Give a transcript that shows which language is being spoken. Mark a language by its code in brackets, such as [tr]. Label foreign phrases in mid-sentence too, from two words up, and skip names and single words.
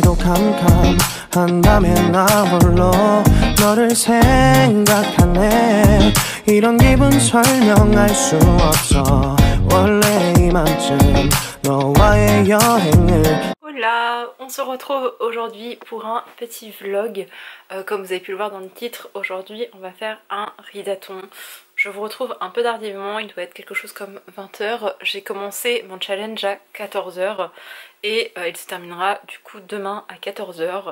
[ko] 캄캄한다면 나 홀로 너를 생각하네. 이런 기분 설명할 수 없어. 원래 이맘쯤 너와의 여행을. [fr] Hola, on se retrouve aujourd'hui pour un petit vlog. Comme vous avez pu le voir dans le titre, aujourd'hui on va faire un ridathon. Je vous retrouve un peu tardivement, il doit être quelque chose comme 20 h. J'ai commencé mon challenge à 14 h et il se terminera du coup demain à 14 h.